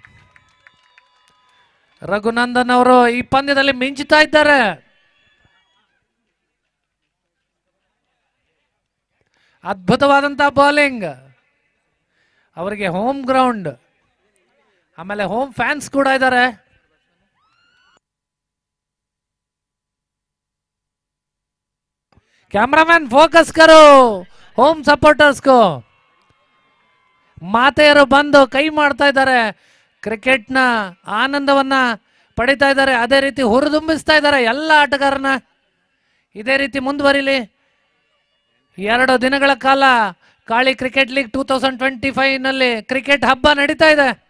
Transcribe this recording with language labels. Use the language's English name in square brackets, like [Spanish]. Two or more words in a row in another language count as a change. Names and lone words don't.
[Kannada] ರಘುನಂದನ್ ಅವರು ಈ ಪಂದ್ಯದಲ್ಲಿ ಮಿಂಚುತ್ತಾ ಇದ್ದಾರೆ. ಅದ್ಭುತವಾದಂತಹ ಬೌಲಿಂಗ್. ಅವರಿಗೆ [English] home ground, [Kannada] ಆಮೇಲೆ [English] home fans [Kannada] ಕೂಡ ಇದ್ದಾರೆ. [English] cameraman focus करो home supporters. [Kannada] ಮಾತೆಯರು ಬಂದು ಕೈ ಮಾಡ್ತಾ ಇದ್ದಾರೆ, ಕ್ರಿಕೆಟ್ನ ಆನಂದವನ್ನ ಪಡಿತಾ ಇದ್ದಾರೆ. ಅದೇ ರೀತಿ ಹುರಿದುಂಬಿಸ್ತಾ ಇದ್ದಾರೆ ಎಲ್ಲ ಆಟಗಾರನ. ಇದೇ ರೀತಿ ಮುಂದುವರಿಲಿ. 2 ದಿನಗಳ ಕಾಲ ಕಾಳಿ ಕ್ರಿಕೆಟ್ ಲೀಗ್ 2025 ನಲ್ಲಿ ಕ್ರಿಕೆಟ್ ಹಬ್ಬ ನಡೀತಾ ಇದೆ.